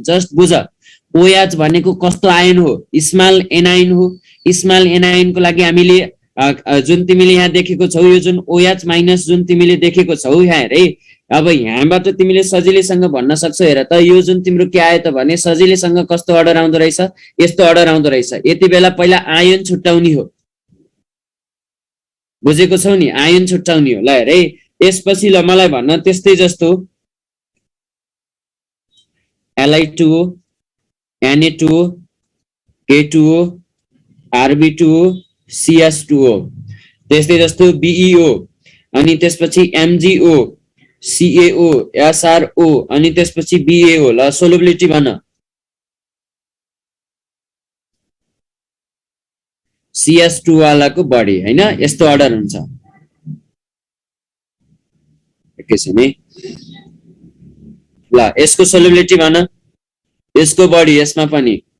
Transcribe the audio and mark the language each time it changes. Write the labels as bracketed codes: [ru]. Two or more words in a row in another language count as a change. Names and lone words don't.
[ne] जस्ट बुझ ओएच भनेको कस्तो आयन हो [en] small anion [ne] हो [en] small anion [ne] लागि हामीले जुन तिमीले यहाँ देखेको छौ यो जुन [en] OH minus [ne] जुन तिमीले देखेको छौ यहाँ हेर है अब यहाँबाट तिमीले सजिलैसँग भन्न सक्छौ हेर त यो जुन तिम्रो के आयो त भने सजिलैसँग कस्तो अर्डर आउँदो रहेछ यस्तो अर्डर आउँदो रहेछ यति बेला पहिला आयन छुट्याउने हो बुझेको छौ नि आयन छुट्याउने हो ल हेर है यसपछि ल मलाई भन्न त्यस्तै जस्तो Li2O Na2O K2O Rb2O CS2O त्यस्तै जस्तो BeO अनि त्यसपछि MgO CaO SrO अनि त्यसपछि BaO ल सोलुबिलिटी भन CS2 वालाको बढी हैन यस्तो अर्डर हुन्छ एकैछिन है ल यसको सोलुबिलिटी भन यसको बढी यसमा पनि